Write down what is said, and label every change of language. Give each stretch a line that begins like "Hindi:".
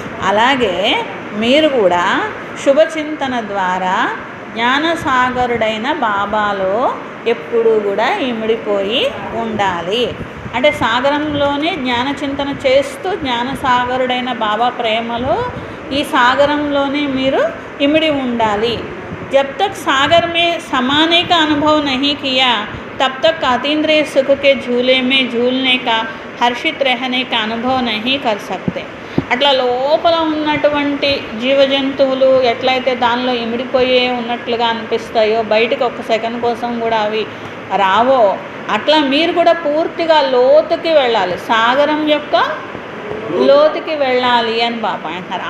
Telugu: అలాగే మీరు కూడా శుభచింతన ద్వారా జ్ఞానసాగరుడైన బాబాలో ఎప్పుడూ కూడా ఇమిడిపోయి ఉండాలి. అంటే సాగరంలోనే జ్ఞానచింతన చేస్తూ జ్ఞానసాగరుడైన బాబా ప్రేమలో ఈ సాగరంలోనే మీరు ఇమిడి ఉండాలి.
Hindi: जब तक सागर में समाने का अनुभव नहीं किया तब तक अतीन्द्रिय सुख के झूले में झूलने का, हर्षित रहने का अनुभव नहीं कर सकते.
Telugu: అట్లా లోపల ఉన్నటువంటి జీవజంతువులు ఎట్లయితే దానిలో ఇమిడిపోయే ఉన్నట్లుగా అనిపిస్తాయో, బయటకు ఒక్క సెకండ్ కోసం కూడా అవి రావో, అట్లా మీరు కూడా పూర్తిగా లోతుకి వెళ్ళాలి, సాగరం యొక్క లోతుకి వెళ్ళాలి అని బాబా అంటున్నారు.